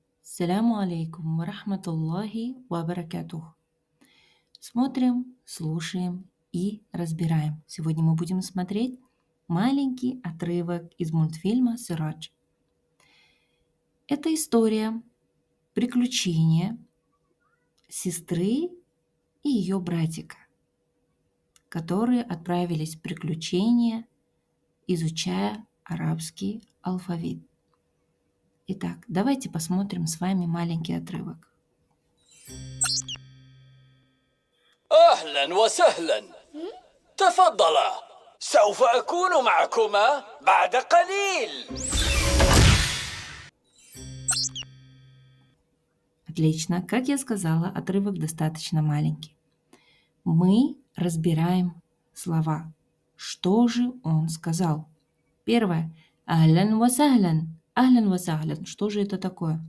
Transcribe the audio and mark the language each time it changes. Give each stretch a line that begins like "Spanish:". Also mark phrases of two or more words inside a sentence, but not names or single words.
Arabic: السلام عليكم ورحمة الله وبركاته.
Russian: Смотрим, слушаем и разбираем. Сегодня мы будем смотреть маленький отрывок из мультфильма «Сирадж». Это история приключения сестры и ее братика, которые отправились в приключения, изучая арабский алфавит. Итак, давайте посмотрим с вами маленький отрывок.
Arabic: أهلا وسهلا. تفضلا، سوف أكون معكما بعد قليل.
Russian: Отлично. Как я сказала, отрывок достаточно маленький. Мы разбираем слова. Что же он сказал? Первое.
Arabic: أهلا وسهلا. أهلا وسهلا.
Russian: Что же это такое?